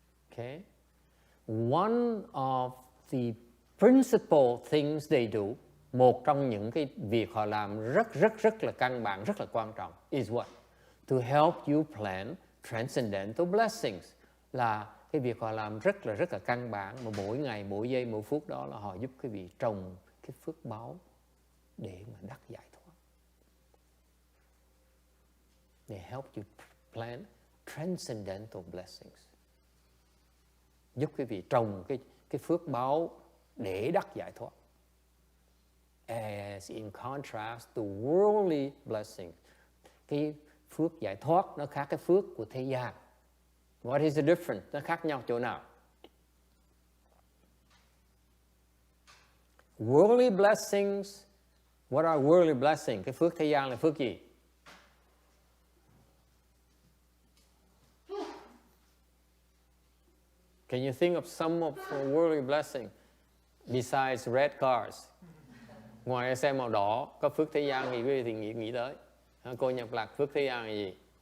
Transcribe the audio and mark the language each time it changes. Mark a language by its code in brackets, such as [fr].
[en] Okay. One of the principal things they do, [vi] một trong những cái việc họ làm rất là căn bản, rất là quan trọng, [en] is what? To help you plan transcendental blessings. [vi] Là cái việc họ làm rất là căn bản, mà mỗi ngày, mỗi giây, mỗi phút đó là họ giúp quý vị trồng cái phước báu để mà đắc giải thoát. [en] They help you plan transcendental blessings. [vi] Giúp quý vị trồng cái phước báu để đắc giải thoát. [en] As in contrast to worldly blessings. [vi] Cái phước giải thoát nó khác cái phước của thế gian. [en] What is the difference? [vi] Nó khác nhau chỗ nào? [en] Worldly blessings. What are worldly blessings? [vi] Cái phước thế gian là phước gì? [en] Can you think of some of worldly blessings besides red cars? [vi] Ngoài cái xe màu đỏ, có phước thế gian gì quý vị thì nghĩ tới? Cô Nhật Lạc, phước thế gian là gì?